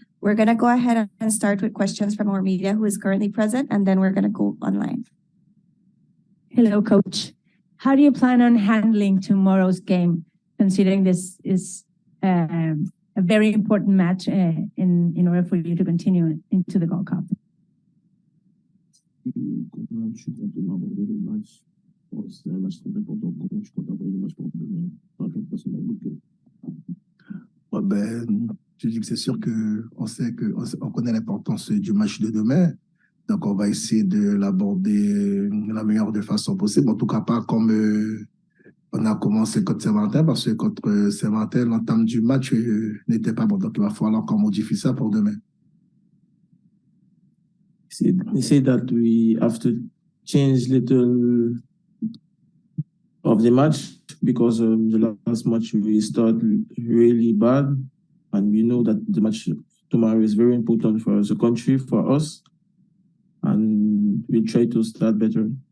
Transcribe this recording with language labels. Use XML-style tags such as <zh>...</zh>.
<en>We're going to go ahead and start with questions from our media who is currently present, and then we're going to go online. Hello, coach. How do you plan on handling tomorrow's game, considering this is a very important match in order for you to continue into the Gold Cup?</en> <fr>Je suis content d'aborder le match. C'est un match très important pour nous. Je suis content d'aborder le match pour demain. Pas toute personne dans le groupe. Ouais, ben, je dis que c'est sûr qu'on sait on connaît l'importance du match de demain. Donc, on va essayer de l'aborder de la meilleure de façon possible. En tout cas, pas comme on a commencé contre Saint-Valentin, parce que contre Saint-Valentin, l'entame du match n'était pas bon. Donc, il va falloir encore modifier ça pour demain.</fr> <en>He said that we have to change little of the match because the last match we started really bad, and we know that the match tomorrow is very important for the country, for us, and we'll try to start better.</en>